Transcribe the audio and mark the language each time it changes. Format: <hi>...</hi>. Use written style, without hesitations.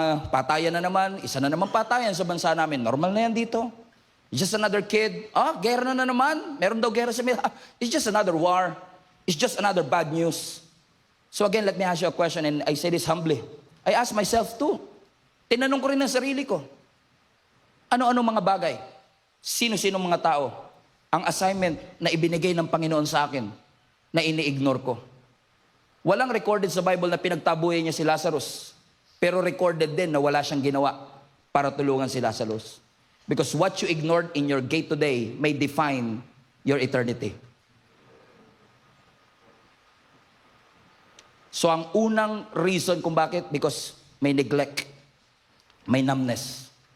<tl>Patayan na naman, isa na naman patayan sa bansa namin. Normal na yan dito.</tl> <en>It's just another kid. Gera na naman. Meron daw gera sa mga. It's just another war. It's just another bad news. So again, let me ask you a question, and I say this humbly. I ask myself too.</en> <tl>Tinanong ko rin ang sarili ko. Ano-ano mga bagay? Sino-sino mga tao ang assignment na ibinigay ng Panginoon sa akin na ini-ignore ko? Walang recorded sa Bible na pinagtabuhay niya si Lazarus. Pero recorded din na wala siyang ginawa para tulungan si Lazarus.</tl> <en>Because what you ignored in your gate today may define your eternity.</en> <tl>So ang unang reason kung bakit, because may neglect, may numbness.</tl>